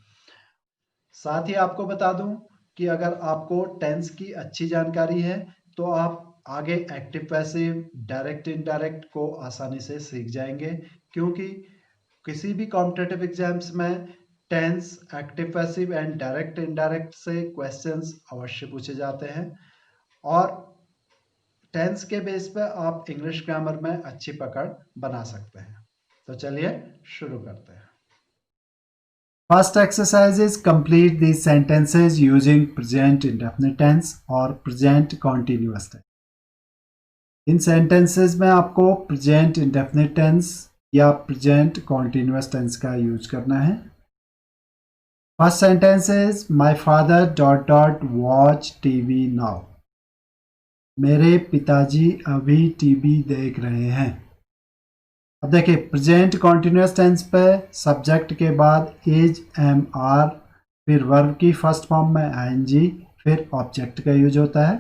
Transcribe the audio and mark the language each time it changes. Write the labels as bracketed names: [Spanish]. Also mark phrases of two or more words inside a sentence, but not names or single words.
[Hindi] साथ ही आपको बता दूं कि अगर आपको टेंस की अच्छी जानकारी है तो आप आगे [English] active passive direct indirect [Hindi] को आसानी से सीख जाएंगे, क्योंकि किसी भी [English] competitive exams [Hindi] में [English] tense, active passive and direct indirect [Hindi] से क्वेश्चंस अवश्य पूछे जाते हैं और टेंस के बेस पे आप [English] English grammar [Hindi] में अच्छी पकड़ बना सकते हैं। तो चलिए शुरू करते हैं। [English] first exercise is complete these sentences using present indefinite tense और present continuous tense। [Hindi] इन sentences में आपको [English] present indefinite tense [Hindi] या [English] present continuous tense [Hindi] का यूज करना है। [English] First sentence is my father dot dot watch TV now. [Hindi] मेरे पिताजी अभी टीवी देख रहे हैं। अब देखिए, [English] present continuous tense [Hindi] पे सब्जेक्ट के बाद [English] is, am, are, [Hindi] फिर वर्ब की [English] first form [Hindi] में आईएनजी, फिर ऑब्जेक्ट का यूज होता है।